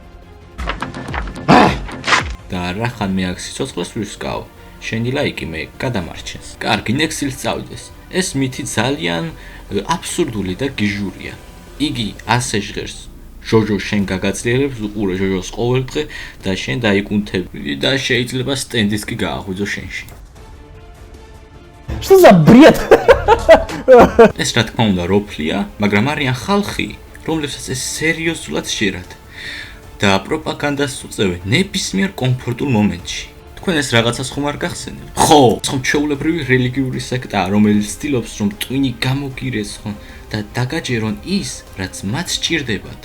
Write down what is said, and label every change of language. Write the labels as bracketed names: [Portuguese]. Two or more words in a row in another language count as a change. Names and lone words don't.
[Georgian] და რახან მე აქ სიცოცხლეს ვისკავ, შენი ლაიკი მე გადამარჩენს. კარგი, ნექსილს წავიდეს. ეს მითი ძალიან აბსურდული და გიჟურია. იგი ასე ჟღერს. ჯოჯო შენ გაგაძლიერებს უყურე ჯოჯოს ყოველდღე და შენ დაიკუნთები და შეიძლება სტენდის კი გააღვიძო შენში. [Russian] Что за бред? [Georgian] ეს რა თქმა უნდა როფლია, მაგრამ არიან ხალხი, რომლებსაც ეს სერიოზულად შეერათ და პროპაგანდას უწევენ ნებისმიერ კომფორტულ მომენტში. თქვენ ეს რაღაცას ხომ არ გახსენებთ? ხო, ხომ ჩვეულებრივი რელიგიური სექტაა, რომელიც ცდილობს რომ ტვინი გამოგირეს ხომ და დაგაჯერონ ის, რაც მათ სჭირდებათ.